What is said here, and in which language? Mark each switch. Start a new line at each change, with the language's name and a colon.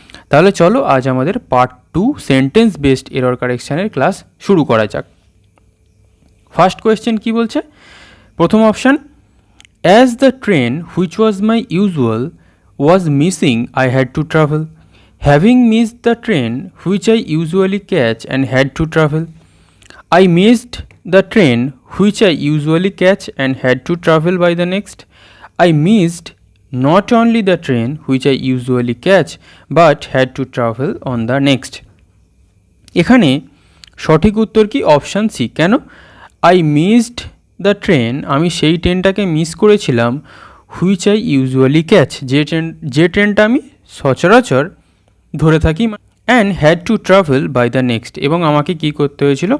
Bangla: তাহলে চলো আজ আমাদের part 2 sentence based error কারেকশানের class শুরু করা যাক।
English: first question
Bangla: কি বলছে? প্রথম
English: Option, as the train which was my usual was missing I had to travel. Having missed the train which I usually catch and had to travel. I missed the train which I usually catch and had to travel by the next. I missed not only the train which I usually catch but had to travel on the next.
Bangla: এখানে সঠিক উত্তর কি? Option C. কেন?
English: I missed the train,
Bangla: আমি সেই ট্রেনটাকে miss করেছিলাম,
English: which I usually catch,
Bangla: যে ট্রেনটা আমি সচরাচর ধরে থাকি,
English: and had to travel by the next,
Bangla: এবং আমাকে কি করতে হয়েছিল?